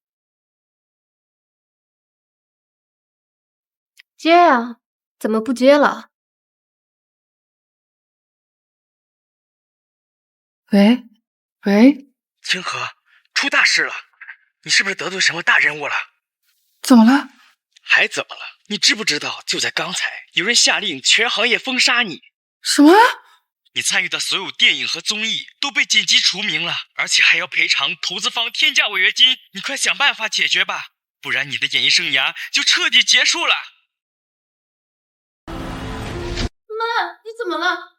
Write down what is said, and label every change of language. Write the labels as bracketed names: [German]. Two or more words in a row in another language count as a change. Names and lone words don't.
[Chinese] 接呀，怎麼不接了？喂，清河，出大事了！你是不是得罪什麼大人物了？怎麼了？还怎麼了？你知不知道，就在剛才，有人下令全行業封殺你。什麼？你參與的所有電影和綜藝都被緊急除名了，而且還要賠償投資方天價違約金。你快想辦法解決吧，不然你的演藝生涯就徹底結束了。媽，你怎麼了？